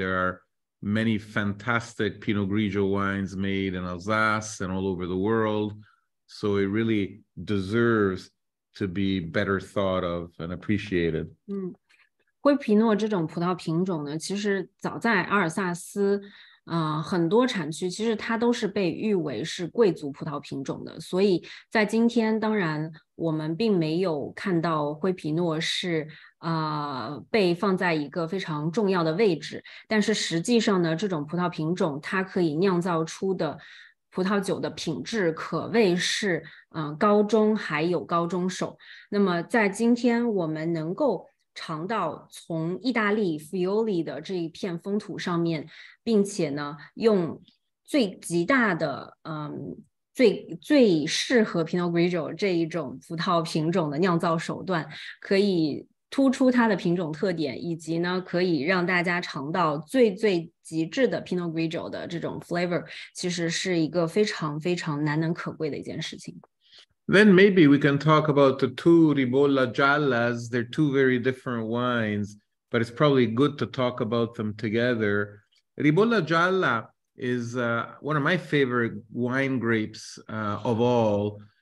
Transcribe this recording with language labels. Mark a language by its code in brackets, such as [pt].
[en] There are many fantastic Pinot Grigio wines made in Alsace and all over the world. So it really deserves to be better thought of and appreciated. [zh] 灰皮诺这种葡萄品种呢，其实早在阿尔萨斯，很多产区其实它都是被誉为是贵族葡萄品种的，所以在今天，当然我们并没有看到灰皮诺是被放在一个非常重要的位置，但是实际上呢，这种葡萄品种它可以酿造出的葡萄酒的品质可谓是高中还有高中手。那么在今天我们能够尝到从意大利 Friuli 的这一片风土上面，并且呢用最极大的最适合 Pinot Grigio 这一种葡萄品种的酿造手段，可以突出它的品种特点，以及呢可以让大家尝到最极致的 Pinot Grigio 的这种 flavor， 其实是一个非常非常难能可贵的一件事情。 [en] Then maybe we can talk about the two Ribolla Giallas. They're two very different wines, but it's probably good to talk about them together. Ribolla Gialla is one of my favorite wine grapes of all.